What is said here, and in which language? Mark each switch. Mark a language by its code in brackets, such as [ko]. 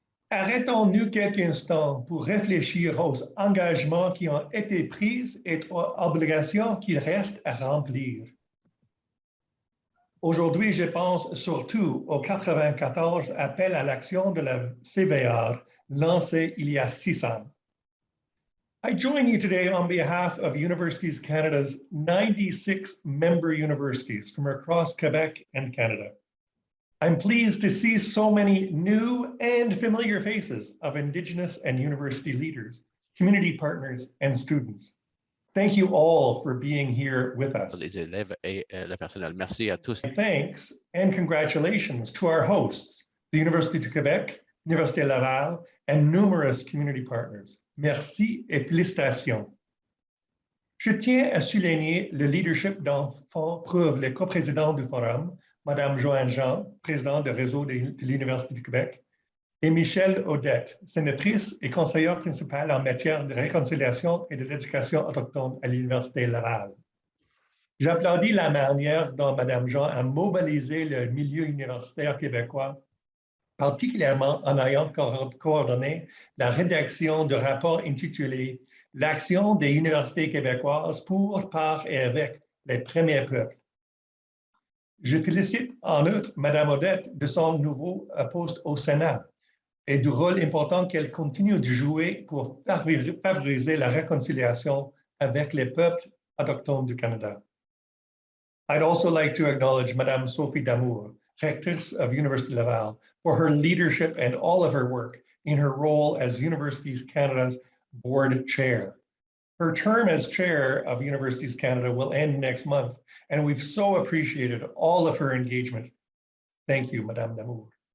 [fr] Arrêtons-nous quelques instants pour réfléchir aux engagements qui ont été pris et aux obligations qu'il reste à remplir. Aujourd'hui, je pense surtout aux 94 appels à l'action de la CVR lancés il y a 6 ans. [en] I join you today on behalf of Universities Canada's 96 member universities from across Quebec and Canada. I'm pleased to see so many new and familiar faces of Indigenous and university leaders, community partners, and students. Thank you all for being here with us. [fr] Les élèves et le personnel. Merci à tous. [en] Thanks and congratulations to our hosts, the University of Quebec, Université Laval, and numerous community partners. [fr] Merci et félicitations. Je tiens à souligner le leadership dont font preuve les coprésidents du forum, Mme Joanne Jean, présidente du réseau de l'Université du Québec, et Michelle Odette, sénatrice et conseillère principale en matière de réconciliation et de l'éducation autochtone à l'Université Laval. J'applaudis la manière dont Mme Jean a mobilisé le milieu universitaire québécois, particulièrement en ayant coordonné la rédaction de rapports intitulés « L'action des universités québécoises pour, par et avec les premiers peuples ». Je félicite en outre Mme Odette de son nouveau poste au Sénat et du rôle important qu'elle continue de jouer pour favoriser la réconciliation avec les peuples autochtones du Canada. [en] I'd also like to acknowledge Mme Sophie Damour, Rectrice of University Laval, for her leadership and all of her work in her role as Universities Canada's board chair. Her term as chair of Universities Canada will end next month, and we've so appreciated all of her engagement. Thank you, Madame Damour.